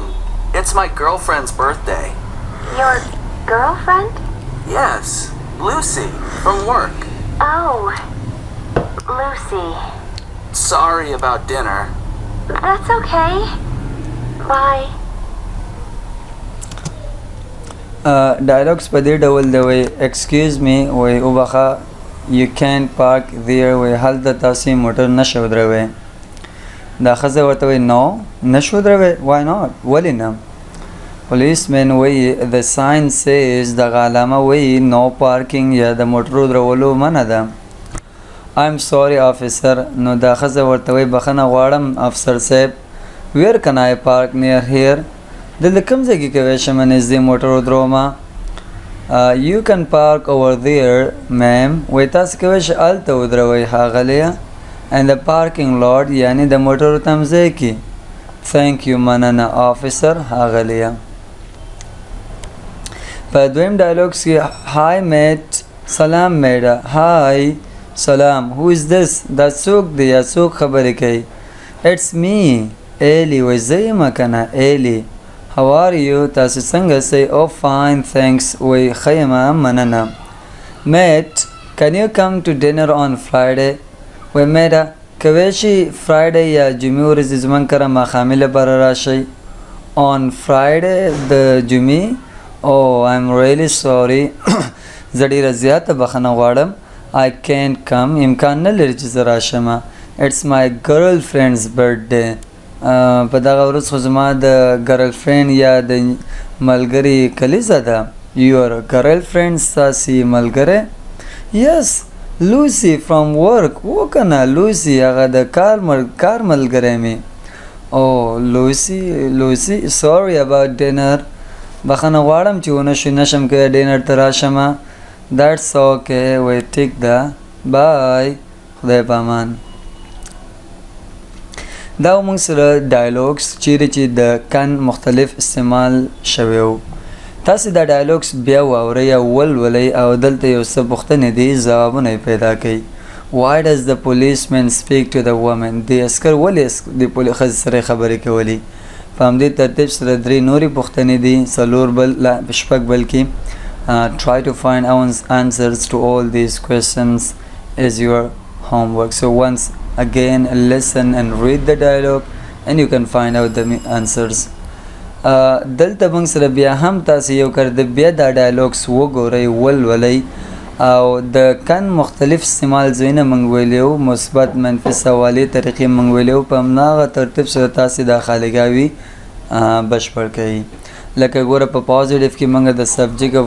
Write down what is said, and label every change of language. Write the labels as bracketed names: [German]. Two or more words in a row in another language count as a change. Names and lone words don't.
[English] It's my girlfriend's birthday. Your girlfriend? Yes, Lucy, from work. Oh, Lucy. Sorry about dinner. That's okay. Bye. [Pashto] ډایلوګز په دې ډول دی وایي [English] excuse me [Pashto] وایي وبخه [English] you can't park there [Pashto] وایي هلته تاسې موټر نشئ ودروئ. دا ښځه ورته وایي no نشئ ودروئ. [English] why not؟ [Pashto] ولې نه؟ پولیسمین وایي [English] the sign says [Pashto] دغه علامه وایي [English] no parking [Pashto] یا د موټر ودرولو منع ده. [English] I'm sorry officer. [Pashto] نو دا ښځه ورته وایي بخښنه غواړم افسر صاحب. [English] where can I park near here؟ [Pashto] دلته کوم ځای کې کولی شم نږدې موټر ودرومه؟ [English] you can park over there ma'am. [Pashto] وایي تاسو کولی شئ هلته ودروئ ښاغلیه [English] and the parking lot [Pashto] یعنې د موټرو تمځای کې. [English] thank you مننه officer ښاغلیه. [Pashto] په دویم ډایلوګز کې [English] hi mate [Pashto] سلام میډه. hi سلام. [English] who is this؟ [Pashto] دا څوک دی یا څوک خبرې کوي؟ [English] it's me Ellie. [Pashto] وایي زه یم کنه Ellie. [English] how are you؟ [Pashto] تاسو څنګه سئ؟ [English] oh fine thanks. [Pashto] وایي ښه یم مننه. [English] mate can you come to dinner on Friday؟ [Pashto] وایي میډه کولی شئ فرایډی یا جمعې ورځې زموږ کره ماښامي لپاره راشئ. [English] on Friday [Pashto] د جمعې؟ [English] oh I'm really sorry. [Pashto] زه ډېره زیاته بخښنه غواړم. [English] I can't come. [Pashto] امکان نه لري چې زه راشم. [English] it's my girlfriend's birthday. [Pashto] په دغه ورځ خو زما د ګرلفرینډ یا د ملګري کلیزه ده. [English] your girlfriend [Pashto] ستاسې ملګری؟ [English] yes Lucy from work. [Pashto] وکنه لوسی هغه د کار ملګری مې. [English] oh Lucy sorry about dinner. [Pashto] بخښنه غواړم چې نشم کولی ډینر ته راشم. [English] that's okay. [Pashto] وایي ټیک ده. [English] bye. [Pashto] خدای په امان. دا موږ سره ډایلوګس چیرې چې د کن مختلف استعمال شوی وو تاسو دا ډایلوګس بیا واورئ او ولولئ او دلته یو څه پوښتنې دي ځوابونه یې پیدا کړئ [English] Why does the policeman speak to the woman? [Pashto] د عسکر ولې د ښځې سره خبرې کولې په همدې ترتیب سره درې نورې پوښتنې دي شپږ بلکې [English] Try to find answers to all these questions is your homework. So once again listen and read the dialogue and you can find out the answers. [Pashto] دلته موږ سره بیا هم تاسو یو کړه بیا دا ډایلوګس وګورئ ولولئ او د کن مختلف استعمال ځایونه موږ ویلیو مثبت منفي سوالي طریقې موږ ویلیو په هماغه ترتیب سره تاسو دا خالګاوي بشپړ کړئ لکه ګوره په پازیټیو کې موږ د سبجیکټ او